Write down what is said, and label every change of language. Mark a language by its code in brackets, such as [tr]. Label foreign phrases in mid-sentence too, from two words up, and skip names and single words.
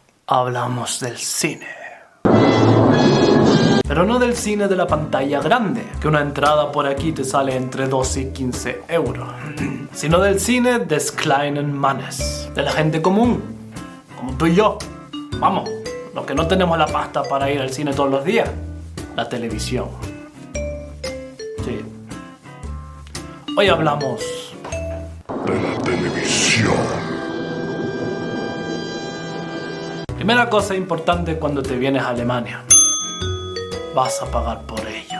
[es] hablamos del cine. Pero no del cine de la pantalla grande, que una entrada por aquí te sale entre 12 y 15 euros, sino del cine [de] des kleinen Mannes, [es] de la gente común, como tú y yo. Vamos, los que no tenemos la pasta para ir al cine todos los días, la televisión. Sí. Hoy hablamos de la televisión. Primera cosa importante cuando te vienes a Alemania: vas a pagar por ello.